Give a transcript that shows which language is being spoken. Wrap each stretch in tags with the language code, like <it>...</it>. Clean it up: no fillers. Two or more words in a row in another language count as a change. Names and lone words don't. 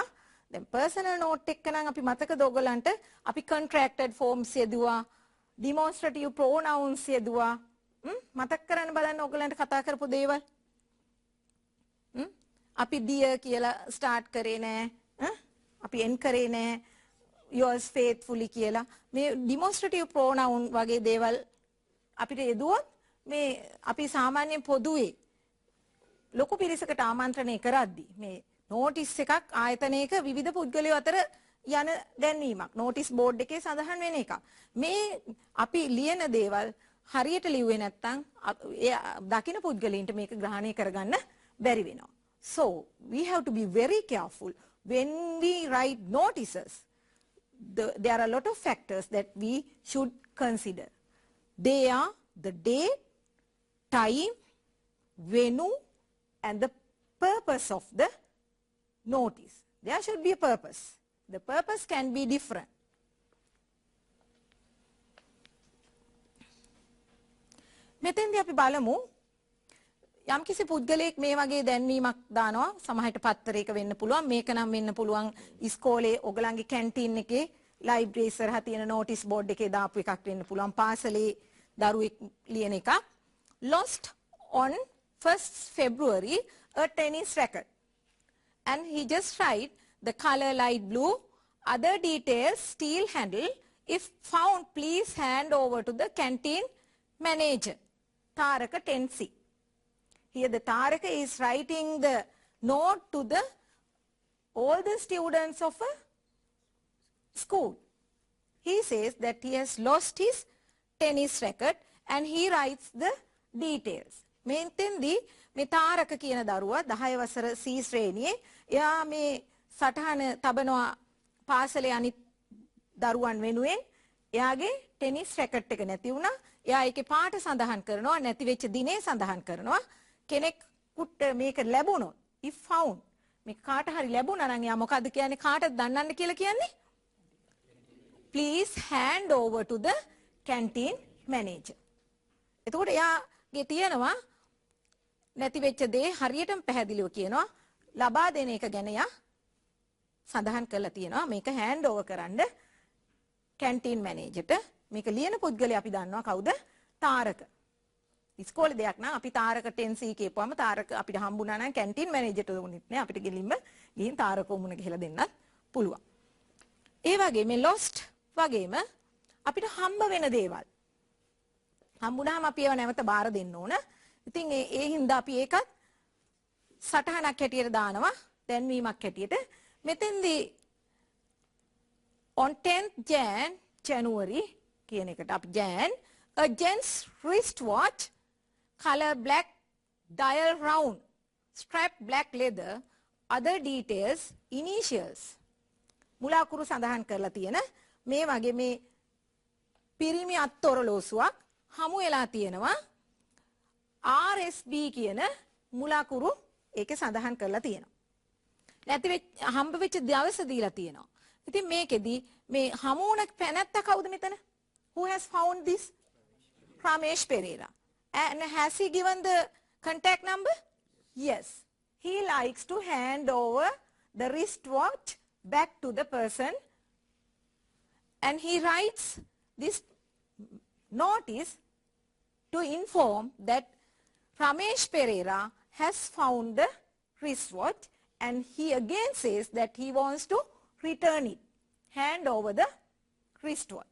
<si>දැන්</si> <en>personal note</en> <si>එක නම් අපි මතකද ඔයගලන්ට අපි</si> <en>contracted forms</en> <si>යෙදුවා,</si> <en>demonstrative pronouns</en> <si>යෙදුවා. මතක් කරන්න බලන්න ඔයගලන්ට කතා කරපු දේවල්. අපි dear කියලා start කරේ නෑ. අපි end කරේ නෑ.</si> <en>yours faithfully කියලා.</en> <si>මේ</si> <en>demonstrative pronoun</en> <si>වගේ දේවල් අපිට යෙදුවොත් මේ අපි සාමාන්‍යයෙන් පොදුවේ ලොකු පිරිසකට ආමන්ත්‍රණය කරද්දී මේ notice එකක් ආයතනයක විවිධ පුද්ගලයෝ අතර යන දැන්වීමක්</si> <en>notice board</en> <si>එකේ සඳහන් වෙන එකක්. මේ අපි ලියන දේවල් හරියට ලිව්වේ නැත්නම් දකින්න පුද්ගලයින්ට මේක ග්‍රහණය කරගන්න බැරි වෙනවා.</si> <en>So we have to be very careful when we write notices. There are a lot of factors that we should consider. They are the date, time, venue, and the purpose of the notice. There should be a purpose. The purpose can be different.</en> <si>මෙතෙන්දී අපි බලමු යම්කිසි පුද්ගලයෙක් මේ වගේ දැන්වීමක් දානවා. සමහරට පත්තරයක වෙන්න පුළුවන්, මේක නම් වෙන්න පුළුවන් ඉස්කෝලේ ඔයගලන්ගේ කැන්ටීන් එකේ ලයිබ්‍රරි ඉස්සරහා තියෙන</si> <en>notice board</en> <si>එකේ දාපු එකක් වෙන්න පුළුවන්, පාසලේ දරුවෙක් ලියන එකක්.</si> <en>Lost on 1st February a tennis racket, and he just write the color light blue, other details steel handle, if found please hand over to the canteen manager. Taraka 10C. Here the Taraka is writing the note to the all the students of a school. He says that he has lost his tennis racket and he writes the details.</en> <si>මෙතෙන්දී මේ තාරක කියන දරුවා 10 වසර C ශ්‍රේණියේ එයා මේ සටහන තබනවා පාසලේ අනිත් දරුවන් වෙනුවෙන්. එයාගේ ටෙනිස් රැකට් එක නැති වුණා. එයා ඒකේ පාට සඳහන් කරනවා, නැති වෙච්ච දිනේ සඳහන් කරනවා. කෙනෙකුට මේක ලැබුණොත්</si> <en>if found</en> <si>මේක කාට හරි ලැබුණා නම් එයා මොකද්ද කියන්නේ? කාටද දන්නන්න කියලා කියන්නේ?</si> <en>Please hand over to the canteen manager.</en> <si>එතකොට එයාගේ තියෙනවා නැති වෙච්ච දේ හරියටම පැහැදිලිව කියනවා. ලබා දෙන එක ගැන යා සඳහන් කරලා තියෙනවා. මේක</si> <en>hand over</en> <si>කරන්න</si> <en>canteen managerට.</en> <si>මේක ලියන පුද්ගලයා අපි දන්නවා කවුද? තාරක. ඉස්කෝලේ දෙයක් නම් අපි තාරක 10C කියපුවම තාරක අපිට හම්බුණා නම්</si> <en>canteen managerට</en> <si>උනෙත් නෑ. අපිට ගෙලින්ම ගිහින් තාරක මුණ ගහලා දෙන්නත් පුළුවන්. ඒ වගේ මේ lost වගේම අපිට හම්බ වෙන දේවල් හම්බුනහම අපි ඒව නැවත බාර දෙන්න ඕන. ඉතින් ඒ හින්දා අපි ඒකත් සටහනක් හැටියට දානවා, දැන්වීමක් හැටියට.</si> <en>මෙතෙන්දී on 10th January</en> <si>කියන එකට අපි</si> <en>Jan, a gent's wristwatch, color black, dial round, strap black leather, other details, initials.</en> <si>මුලාකුරු සඳහන් කරලා තියෙන මේ වගේ මේ පිරිමි අත්ඔරලෝසුවක් හමු වෙලා තියෙනවා RSB කියන මුලාකුරු ඒකේ සඳහන් කරලා තියෙනවා. නැති හම්බ වෙච්ච දවස දීලා තියෙනවා. ඉතින් මේකෙදි මේ හමු වුණ පැනැත්තා කවුද මෙතන?</si> <en>Who has found this? Ramesh Pereira. And has he given the contact number? Yes. He likes to hand over the wristwatch back to the person, and he writes this notice to inform that Ramesh Pereira has found the wristwatch, and he again says that he wants to return it, hand over the wristwatch.</en>